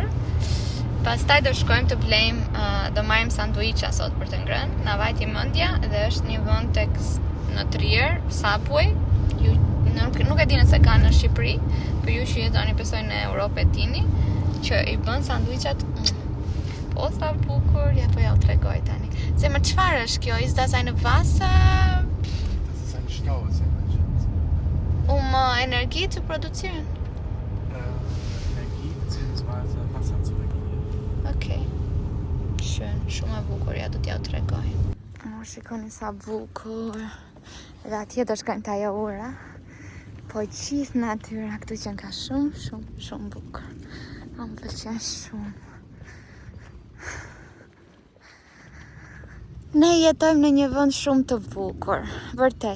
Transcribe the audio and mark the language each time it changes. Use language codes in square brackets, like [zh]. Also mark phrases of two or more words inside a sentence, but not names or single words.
[sq] Pastaj do shkojmë të blejmë, do marrim sanduiça sot për të ngrënë, na vajti mendja dhe është një vend tek në Trier, Subway. Nuk e dini se kanë në Shqipëri, për ju që jetoni besoj në Europë e dini, që i bën sanduiçat po sa bukur, ja po ja u tregoj tani. Se më çfarë është kjo? [de] Ist das eine Wasser? Das ist ein Stausee, mein Schatz. Energie zu produzieren? Energie bzw. Wasser zu regulieren. Okay. Schön, [sq] shumë e bukur, ja do t'ja u tregoj. Shikoni sa bukur. Dhe atje do shkojmë të ajo ura. Po gjithë natyra këtu që ka shumë bukur. Më pëlqen shumë. Ne jetojmë në një vend shumë të bukur, vërtet.